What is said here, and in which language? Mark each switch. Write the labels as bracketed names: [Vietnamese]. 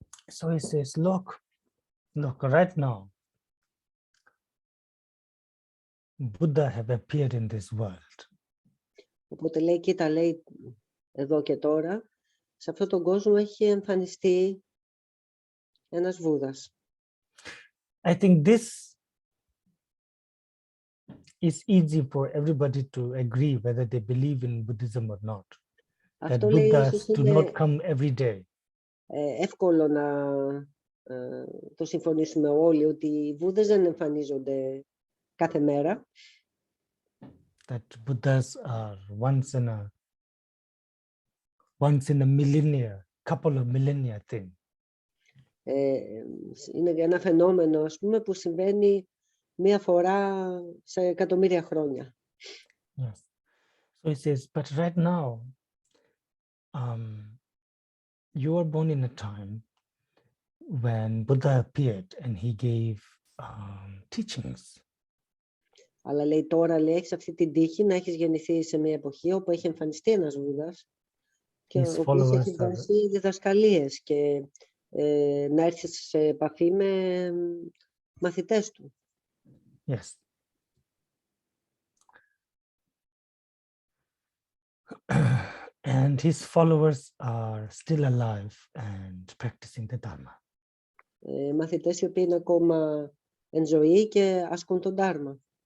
[English] So he says, look, right now, Buddha have appeared in this world. [Greek] Οπότε λέει, κοίτα, λέει, εδώ και τώρα, σε αυτόν τον κόσμο έχει εμφανιστεί ένας Βούδας. [English] I think this is easy for everybody to agree whether they believe in Buddhism or not. That Buddhas do not come every day. [Greek] Εύκολο να το συμφωνήσουμε όλοι ότι οι Βούδες δεν εμφανίζονται κάθε μέρα. [English] That Buddhas are once in a millennia, couple of millennia thing. [Greek] Είναι ένα φαινόμενο, ας πούμε, που συμβαίνει μία φορά σε εκατομμύρια χρόνια. [English] Yes. So he says, but right now, you were born in a time when Buddha appeared and he gave teachings. [Greek] Αλλά λέει τώρα, λέει, έχεις αυτή την τύχη να έχεις γεννηθεί σε μια εποχή όπου έχει εμφανιστεί ένας Βούδας και ο οποίος έχει δώσει διδασκαλίες και να έρθεις σε επαφή με μαθητές του. [English] Yes. And his followers are still alive and practicing the Dharma. [Greek] Μαθητές οι οποίοι είναι ακόμα εν ζωή και ασκούν τον Dharma.